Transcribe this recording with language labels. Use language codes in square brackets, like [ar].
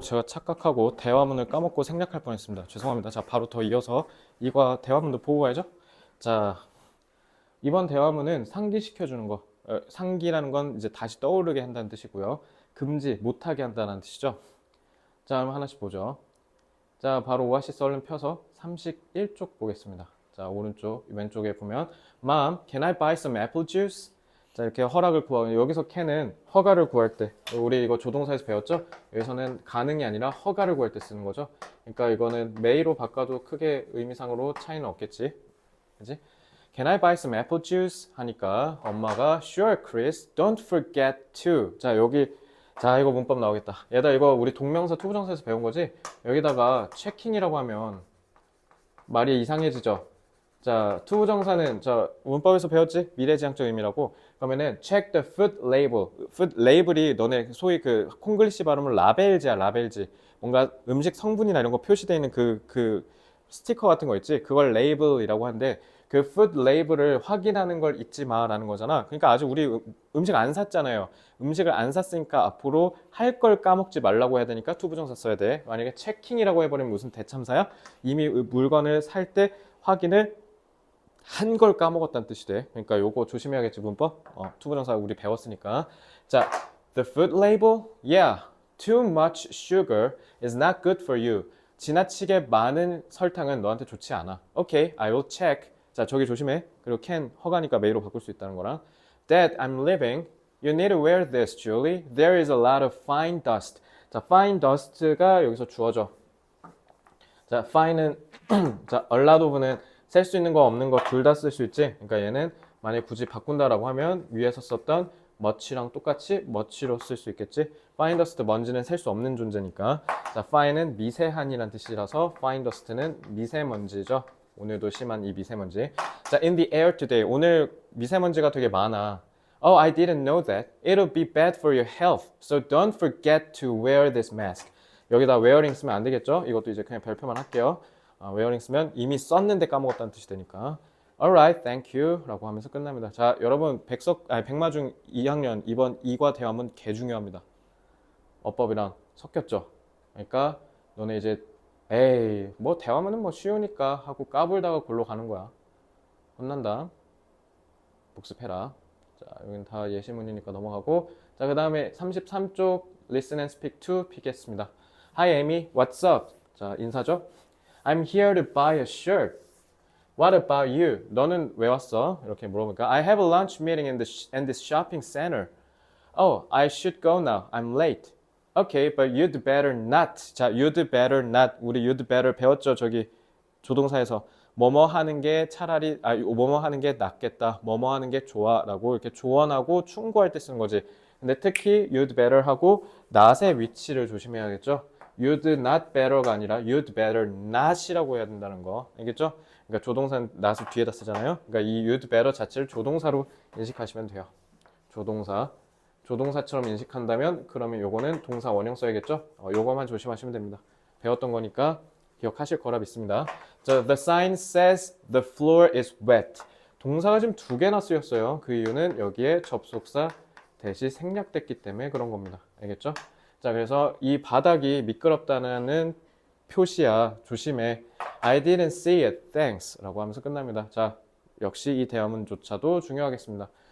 [ko] 제가 착각하고 대화문을 까먹고 생략할 뻔했습니다. 죄송합니다. 자, 바로 더 이어서 이과 대화문도 보고 가야죠. 자, 이번 대화문은 상기시켜주는 거. 상기라는 건 이제 다시 떠오르게 한다는 뜻이고요. 금지, 못하게 한다는 뜻이죠. 자, 그럼 하나씩 보죠. 자, 바로 오아시스 얼른 펴서 31쪽 보겠습니다. 자, 오른쪽, 왼쪽에 보면 [en] Mom, can I buy some apple juice? [ko] 자, 이렇게 허락을 구하고 여기서 can은 허가를 구할 때 우리 이거 조동사에서 배웠죠? 여기서는 가능이 아니라 허가를 구할 때 쓰는 거죠. 그러니까 이거는 may로 바꿔도 크게 의미상으로 차이는 없겠지. 그지? [en] Can I buy some apple juice? [ko] 하니까 엄마가 [en] Sure, Chris. Don't forget to. [ko] 자, 여기 자, 이거 문법 나오겠다. 얘들아, 이거 우리 동명사 투부정사에서 배운 거지? 여기다가 체킹이라고 하면 말이 이상해지죠? 자, 투부정사는 저 문법에서 배웠지? 미래지향적 의미라고. 그러면은 [en] check the food label. [ko] food label이 너네 소위 그 콩글리시 발음은 라벨지야, 라벨지. 뭔가 음식 성분이나 이런 거 표시되어 있는 그 스티커 같은 거 있지? 그걸 레이블이라고 하는데 그 food label을 확인하는 걸 잊지 마라는 거잖아. 그러니까 아직 우리 음식 안 샀잖아요. 음식을 안 샀으니까 앞으로 할 걸 까먹지 말라고 해야 되니까 투부정사 써야 돼. 만약에 체킹이라고 해버리면 무슨 대참사야? 이미 물건을 살 때 확인을 한 걸 까먹었다는 뜻이 돼. 그러니까 요거 조심해야겠지, 문법. 투부정사 우리 배웠으니까. [en] 자, the food label? Yeah, too much sugar is not good for you. [ko] 지나치게 많은 설탕은 너한테 좋지 않아. [en] Okay, I will check. [ko] 자, 저기 조심해. 그리고 can 허가니까 may로 바꿀 수 있다는 거랑. [en] Dad, I'm leaving. You need to wear this, Julie. There is a lot of fine dust. [ko] 자, fine dust가 여기서 주어져. 자, fine은 자, a lot of는 셀 수 있는 거 없는 거 둘 다 쓸 수 있지. 그러니까 얘는 만약에 굳이 바꾼다라고 하면 위에서 썼던 much랑 똑같이 much로 쓸 수 있겠지. fine dust 먼지는 셀 수 없는 존재니까. 자, fine은 미세한이란 뜻이라서 fine dust는 미세먼지죠. 오늘도 심한 이 미세먼지. [en] 자, in the air today. [ko] 오늘 미세먼지가 되게 많아. [en] Oh, I didn't know that. It'll be bad for your health. So don't forget to wear this mask. [ko] 여기다 wearing 쓰면 안 되겠죠? 이것도 이제 그냥 별표만 할게요. wearing 쓰면 이미 썼는데 까먹었다는 뜻이 되니까. [en] Alright, thank you [ko] 라고 하면서 끝납니다. 자, 여러분 백마중 2학년 이번 2과 대화문 개 중요합니다. 어법이랑 섞였죠? 그러니까 너네 이제 에이 뭐 대화문은 뭐 쉬우니까 하고 까불다가 골로 가는 거야. 혼난다. 복습해라. 자, 여기는 다 예시문이니까 넘어가고. 자, 그 다음에 33쪽 Listen and Speak to 피겠습니다. [en] Hi Amy, what's up? [ko] 자, 인사죠? [en] I'm here to buy a shirt. What about you? [ko] 너는 왜 왔어? 이렇게 물어보니까 [en] I have a lunch meeting in this shopping center. Oh, I should go now. I'm late. Okay, but you'd better not. 자, you'd better not. [ko] 우리 you'd better 배웠죠? 저기 조동사에서 뭐뭐 하는 게 차라리 뭐뭐 하는 게 낫겠다. 뭐뭐 하는 게 좋아라고 이렇게 조언하고 충고할 때 쓰는 거지. 근데 특히 you'd better 하고 not의 위치를 조심해야겠죠. you'd not better가 아니라 you'd better not이라고 해야 된다는 거. 알겠죠? 그러니까 조동사는 not을 뒤에다 쓰잖아요. 그러니까 이 you'd better 자체를 조동사로 인식하시면 돼요. 조동사처럼 인식한다면 그러면 요거는 동사 원형 써야겠죠? 요거만 조심하시면 됩니다. 배웠던 거니까 기억하실 거라 믿습니다. [en] The sign says the floor is wet. [ko] 동사가 지금 두 개나 쓰였어요. 그 이유는 여기에 접속사 대시 생략됐기 때문에 그런 겁니다. 알겠죠? 자, 그래서 이 바닥이 미끄럽다는 표시야. 조심해. [en] I didn't see it. Thanks. [ko] 라고 하면서 끝납니다. 자, 역시 이 대화문조차도 중요하겠습니다.